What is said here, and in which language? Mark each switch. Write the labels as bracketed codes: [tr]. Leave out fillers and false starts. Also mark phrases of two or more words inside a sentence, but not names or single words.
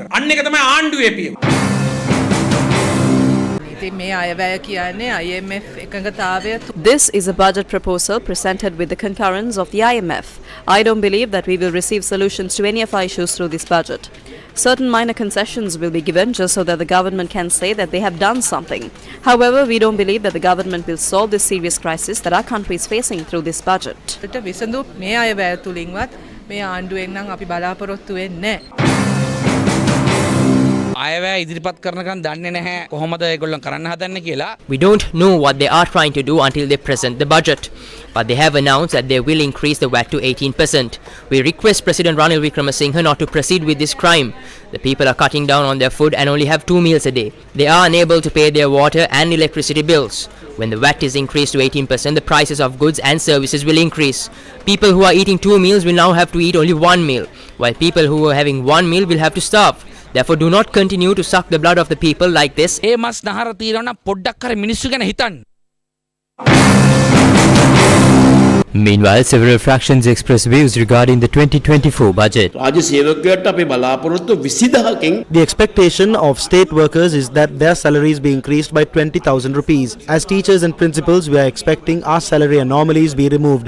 [en] This is a budget proposal presented with the concurrence of the IMF. I don't believe that we will receive solutions to any of our issues through this budget. Certain minor concessions will be given just so that the government can say that they have done something. However, we don't believe that the government will solve this serious crisis that our country is facing through this budget. [si] මේ අයවැය තුලින්වත් මේ ආණ්ඩුවෙන් නම් අපි බලාපොරොත්තු වෙන්නේ අයවැය ඉදිරිපත් කරනකන් දන්නේ නැහැ කොහොමද ඒගොල්ලන් කරන්න හදන්නේ කියලා. [en] We don't know what they are trying to do until they present the budget. But they have announced that they will increase the VAT to 18%. We request President Ranil Wickremesinghe not to proceed with this crime. The people are cutting down on their food and only have 2 meals a day. They are unable to pay their water and electricity bills. When the VAT is increased to 18%, the prices of goods and services will increase. People who are eating 2 meals will now have to eat only 1 meal, while people who are having 1 meal will have to starve. Therefore, do not continue to suck the blood of the people like this. [si] ඒ මස් නහර తీරන පොඩ්ඩක් කර මිනිස්සු ගැන හිතන්න. [en] Meanwhile, several fractions expressed views regarding the 2024 budget. The expectation of state workers is that their salaries be increased by 20,000 rupees. As teachers and principals, we are expecting our salary anomalies be removed.